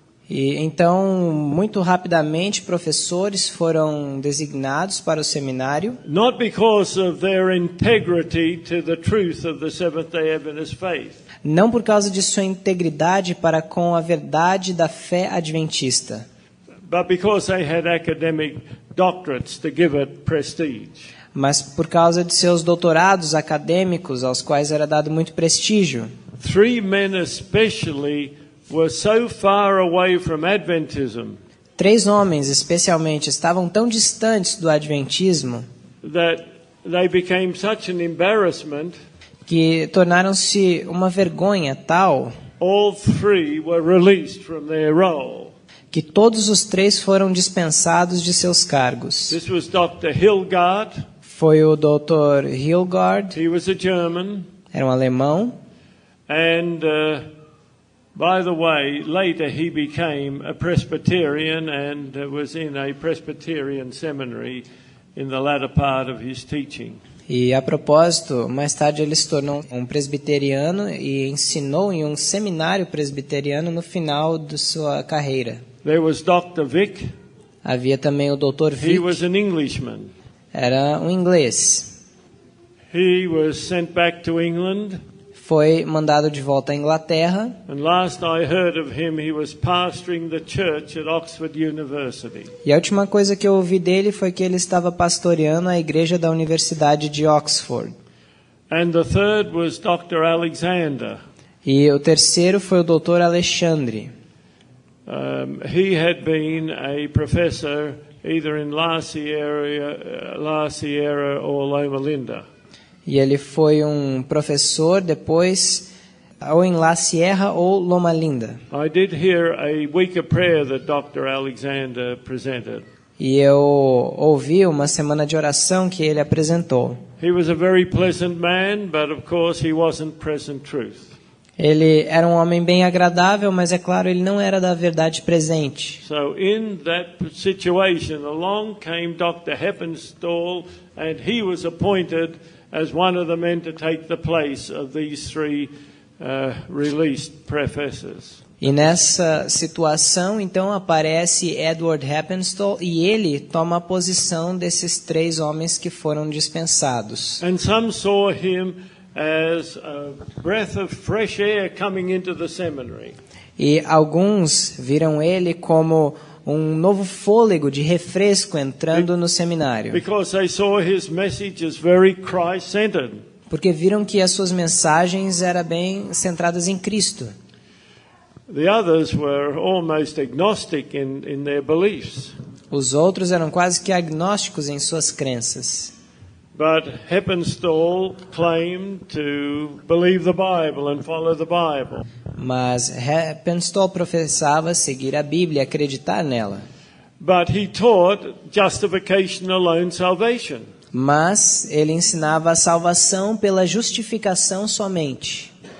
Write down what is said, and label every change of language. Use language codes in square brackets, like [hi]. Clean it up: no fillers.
[pt] E então, muito rapidamente, professores foram designados para o seminário. [en] Not because of their integrity to the truth of the Seventh-day Adventist faith. [pt] Não por causa de sua integridade para com a verdade da fé adventista, [en] But because they had academic doctorates to give it prestige. [pt] mas por causa de seus doutorados acadêmicos, aos quais era dado muito prestígio. [en] Three men especially were so far away from Adventism [pt] 3 homens, especialmente, estavam tão distantes do adventismo [en] that they became such an embarrassment. [pt] que tornaram-se uma vergonha tal [en] All three were released from their role. [pt] que todos os 3 foram dispensados de seus cargos. [en] This was Dr. Hilgard. [pt] Foi o Dr. Hilgard, [en] He was a German. [pt] era um alemão, [en] And by the way, later he became a Presbyterian and was in a Presbyterian seminary in the latter part of his teaching. [pt] e a propósito, mais tarde ele se tornou um presbiteriano e ensinou em um seminário presbiteriano no final de sua carreira. [en] There was Dr. Vic. [pt] Havia também o Dr. [en] He [pt] Vic, [en] was an Englishman. [pt] era um inglês. [en] He was sent back to England. [pt] Foi mandado de volta à Inglaterra. [en] And last I heard of him, he was pastoring the church at Oxford University. [pt] E a última coisa que eu ouvi dele foi que ele estava pastoreando a igreja da Universidade de Oxford. [en] And the third was Dr. Alexander. [pt] E o terceiro foi o Dr. Alexandre. [en] He had been a professor either in La Sierra or Loma Linda. [pt] E ele foi um professor depois ou em La Sierra ou Loma Linda. [en] I did hear a week of prayer that Dr. Alexander presented. [pt] E eu ouvi uma semana de oração que ele apresentou. [en] He was a very pleasant man, but of course he wasn't present truth. [pt] Ele era um homem bem agradável, mas é claro, ele não era da verdade presente. [en] So in that situation, along came Dr. Heppenstall, and he was appointed as one of the men to take the place of these three released professors. [pt] E nessa situação, então, aparece Edward Heppenstall e ele toma a posição desses 3 homens que foram dispensados. [en] And some saw him as a breath of fresh air coming into the seminary. [pt] E alguns viram ele como um novo fôlego de refresco entrando no seminário. [en] Because they saw his message as very Christ-centered. [pt] Porque viram que as suas mensagens eram bem centradas em Cristo. [en] The others were almost agnostic in their beliefs. [pt] Os outros eram quase que agnósticos em suas crenças. [en] But Heppenstall claimed to believe the Bible and follow the Bible. [pt] Mas Heppenstall professava seguir a Bíblia e acreditar nela. [en] But he taught justification alone salvation. [pt] Mas ele ensinava a salvação pela justificação somente.